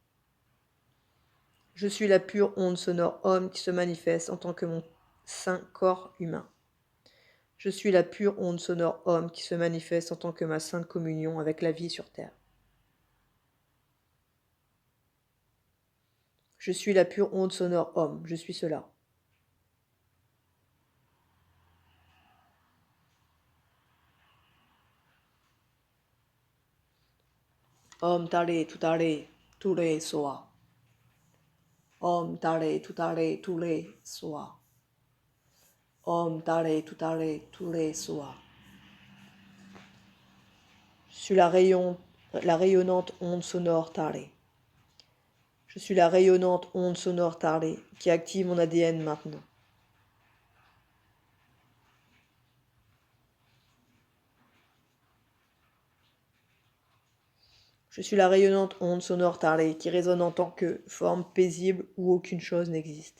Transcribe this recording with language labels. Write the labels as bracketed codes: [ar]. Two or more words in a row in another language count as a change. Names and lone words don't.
[fr] Je suis la pure onde sonore Om qui se manifeste en tant que mon saint corps humain. Je suis la pure onde sonore Om qui se manifeste en tant que ma sainte communion avec la vie sur terre. Je suis la pure onde sonore Om, je suis cela. [sa] ॐ तारे तुत्तारे तुरे स्वाहा. ॐ तारे तुत्तारे तुरे स्वाहा. ॐ तारे तुत्तारे तुरे स्वाहा. [fr] Je suis la rayonnante onde sonore Tare. Je suis la rayonnante onde sonore Tare qui active mon ADN maintenant. Je suis la rayonnante onde sonore Tare qui résonne en tant que forme paisible où aucune chose n'existe.